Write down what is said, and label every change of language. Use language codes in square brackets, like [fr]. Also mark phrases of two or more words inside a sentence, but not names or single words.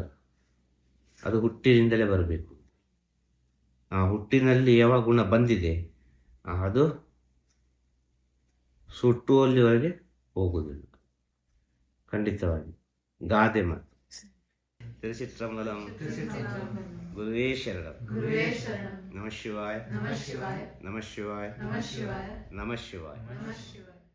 [kn] ಅದು ಹುಟ್ಟಿನಿಂದಲೇ ಬರಬೇಕು. ಆ ಹುಟ್ಟಿನಲ್ಲಿ ಯಾವ ಗುಣ ಬಂದಿದೆ ಅದು ಸುಟ್ಟುವಲ್ಲಿವರೆಗೆ ಹೋಗುವುದಿಲ್ಲ, ಖಂಡಿತವಾಗಿ. ಗಾದೆ ಮಾತು. ತಿರುಚಿತ್ರಂಬಲಂ [sa] ಗುರುವೇ ಶರಣಂ. ಗುರುವೇ ಶರಣಂ. ನಮಃ ಶಿವಾಯ. ನಮಃ ಶಿವಾಯ. ನಮಃ ಶಿವಾಯ. ನಮಃ ಶಿವಾಯ. ನಮಃ ಶಿವಾಯ. ನಮಃ ಶಿವಾಯ.